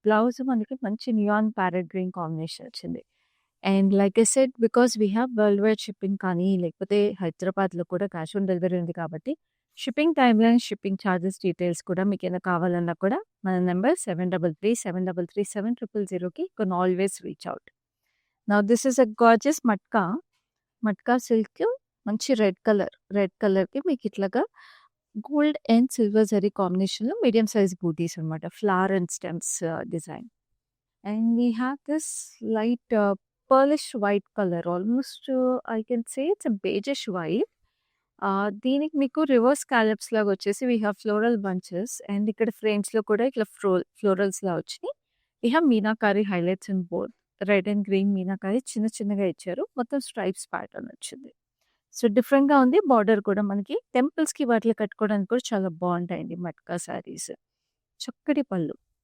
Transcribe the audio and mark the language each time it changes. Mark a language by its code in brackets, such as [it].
[te] Blouse మనకి మంచి neon parrot green combination వచ్చింది. [en] and like I said because we have world wide shipping [te] కానీ, లేకపోతే హైదరాబాద్‌లో కూడా క్యాష్ ఆన్ డెలివరీ ఉంది కాబట్టి, shipping timeline, shipping charges details కూడా మీకేమైనా కావాలన్నా కూడా మన number 7337337000కి [en] You can always reach out. Now this is a gorgeous matka. Matka silk మంచి red colour. [te] రెడ్ కలర్‌కి మీకు ఇట్లాగా గోల్డ్ అండ్ సిల్వర్ జరీ కాంబినేషన్‌లో మీడియం సైజ్ బూటీస్ అనమాట. [en] Flower and stems design. And we have this light pearlish white color. Almost, I can say it's a beigeish white. [te] దీనికి మీకు reverse scallops లాగా వచ్చేసి [en] we have floral bunches [te] and ఇక్కడ ఫ్రేమ్స్‌లో కూడా ఇట్లా ఫ్లోరల్స్‌లా వచ్చినాయి. [en] We have meenakari highlights in both. [te] Red and green meenakari చిన్న చిన్నగా ఇచ్చారు. మొత్తం స్ట్రైప్స్ ప్యాటర్న్ వచ్చింది. సో, డిఫరెంట్‌గా ఉంది. బార్డర్ కూడా మనకి టెంపుల్స్‌కి వాటిలో కట్టుకోవడానికి కూడా చాలా బావుంటాయండి మట్కా శారీస్. చక్కటి పళ్ళు.